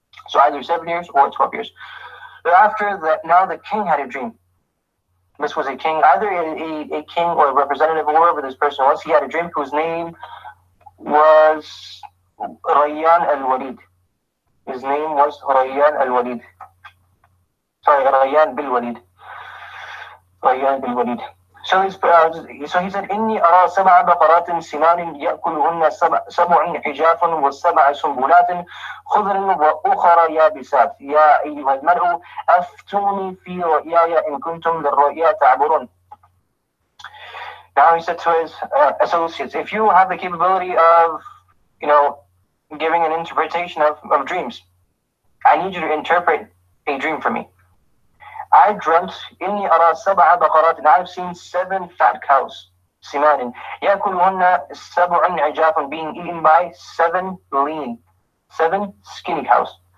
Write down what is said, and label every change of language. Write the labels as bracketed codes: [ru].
[en] So either 7 years or 12 years. After that, now the king had a dream. This was a king, either a king or a representative, or whoever this person was. He had a dream whose name was Rayyan al-Walid. His name was Rayyan al-Walid. Sorry, Rayyan bil-Walid. Rayyan bil-Walid. So he said, [ar] إني أرى 7 بقرات سمان يأكلهن 7 حجاف و7 سنبلات خضر وأخرى يابسات يا أيها الملأ أفتوني في رؤياي إن كنتم للرؤيا تعبرون. [en] Now he said to his associates, if you have the capability of, giving an interpretation of dreams, I need you to interpret a dream for me. I dreamt [ar] إني أرى 7 بقرات, [en] and I've seen 7 fat cows, [ar] سمان يأكلهن 7 عجاف, [en] being eaten by 7 skinny cows.